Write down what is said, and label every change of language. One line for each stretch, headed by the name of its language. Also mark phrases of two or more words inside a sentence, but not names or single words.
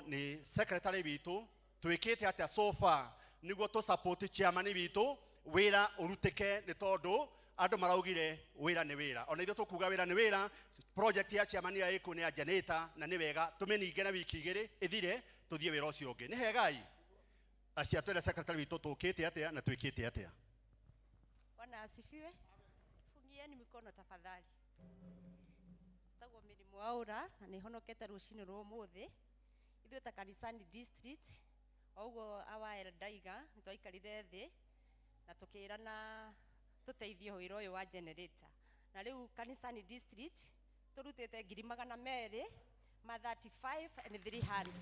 Kikuyu: nĩ secretary witũ twĩkĩte atĩa
English: so far
Kikuyu: nĩguo tu support chairman witũ wĩra ũrutĩke nĩ tondũ andũ maraugire wĩra nĩ wĩra ona ithuĩ tũkuga wĩra nĩ wĩra project ya chairman ya ĩkũ nĩ ya generator na nĩ wega tũmĩninge na wiki igĩrĩ ĩthire tũthiĩ wĩra ũcio ũngĩ nĩ hegai acia twĩra secretary witũ tũkĩte atĩa na twĩkĩte atĩa.
Swahili: Bwana asifiwe. Fungieni mikono tafadhali.
Kikuyu: Tagwo mĩrimũ aura na nĩ honokete rũcinĩ rwa ũmũthĩ ithuĩ ta kanisani district oguo awa eldaiga nĩ twaikarire thĩ na tũkĩrana tuteithie wĩra ũyũ wa generator na rĩu kanisani district turutĩte 200,000 ma 35,300